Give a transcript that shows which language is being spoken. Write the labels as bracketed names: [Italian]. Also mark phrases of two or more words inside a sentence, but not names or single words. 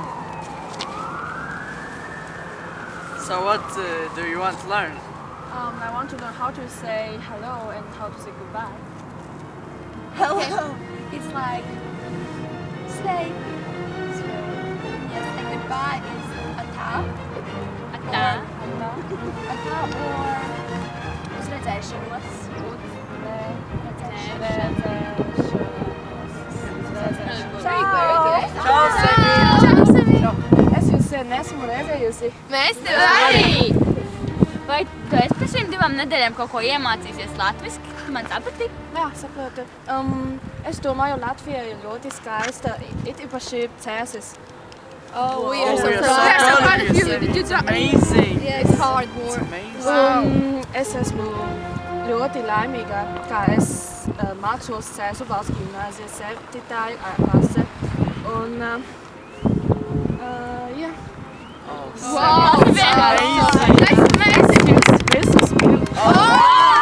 [English] So what do you want to learn? I want to learn how to say hello and how to say goodbye. Hello. It's like stay. Yes, and goodbye is atā. [Latvian] Atā. Atā or uz redzēšanos. Čau, Semī! Es jūs nesmu redzējusi. Mēs tev arī! Vai tu esi pēc šīm 2 nedēļām kaut ko iemācīsies latviski? Tu man saprati? Jā, saprotu. Es domāju, Latvija ir ļoti skaista, it īpaši Cēsis. [English] Oh, we Oh, are so we are proud. so We are so proud proud of of you, you. Semī. You It's try- amazing. Yeah, it's hard It's work. amazing. [Latvian] Es esmu ļoti laimīga, kā es mācos Cēsu valsts ģimnāzijas 7. klase. Un, jā. [English] Oh, Wow, Semī, it's that's amazing. amazing. [Latvian] Visus mīlu. [English] Oh!